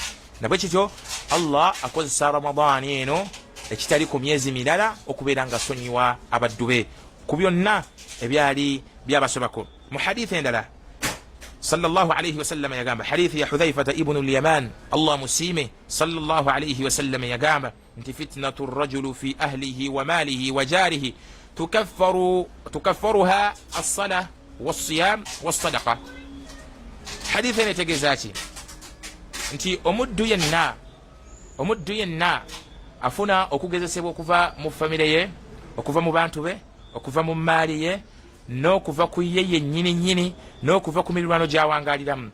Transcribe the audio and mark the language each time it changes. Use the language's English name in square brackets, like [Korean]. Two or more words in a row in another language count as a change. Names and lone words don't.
[Ganda] Nabwe kityo Allah akozesa Ramadani eno ekitali ku myezi mirala okubeera nga asonyiwa abaddu be ku byonna ebyali byabasobako. Mu hadithi endala [Arabic] صلى الله عليه وسلم [Ganda] yagamba, hadithi ya Hudhaifata ibnu al-Yaman, Allah musime, [Arabic] صلى الله عليه وسلم [Ganda] yagamba nti [Arabic] فتنة الرجل في أهله وماله وجاره تكفرها الصلاة والصيام والصدقة. [Ganda] Hadithi enetegeeza ki? Nti omuddu yenna afuna okugezesebwa okuva mu famire ye, okuva mu bantu be, okuva mu maali ye, n'okuva ku ye yennyini, n'okuva ku mirirwano gy'awangaliramu.